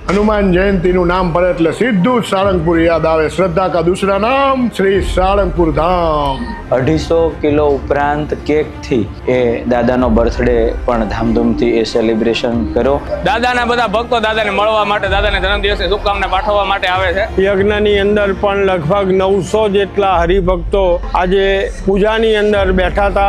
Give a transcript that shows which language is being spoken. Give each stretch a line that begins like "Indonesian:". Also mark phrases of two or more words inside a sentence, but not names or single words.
Gujarati: હનુમાન જયંતી નુ નામ પડે એટલે સીધું જ સાળંગપુર યાદ આવે।
Hindi: श्रद्धा का दूसरा नाम श्री साळंगपुर धाम।
Gujarati: 250 કિલો ઉપરાંત કેક થી એ દાદાનો બર્થડે પણ ધામધૂમથી એ સેલિબ્રેશન કર્યો। દાદાના બધા ભક્તો દાદાને મળવા માટે, દાદાને જન્મદિવસની શુભકામના પાઠવવા માટે આવે છે। યજ્ઞની અંદર પણ લગભગ 900 જેટલા હરિભક્તો આજે પૂજાની અંદર બેઠા હતા।